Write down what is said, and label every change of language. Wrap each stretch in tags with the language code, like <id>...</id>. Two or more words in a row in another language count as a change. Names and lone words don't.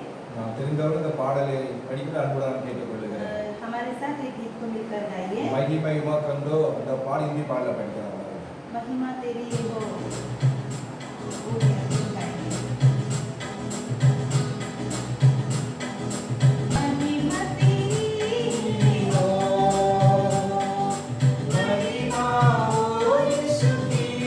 <ta>நான் தெரிந்தவர்கள் இந்த பாடலை படிக்கிற அன்புடன் கேட்டுக்கொள்கிறேன்.</ta> <hi>हमारे साथ एक गीत को मिलकर गाइए.</hi> <ta>மகிமை உமக்கந்தோ அந்த பாடி இந்தி பாடல படிக்கிறாங்க.</ta> <hi>महिमा तेरी हो. वो गीत गाएंगे. महिमा तेरी हो. महिमा हो यीशु की.</hi>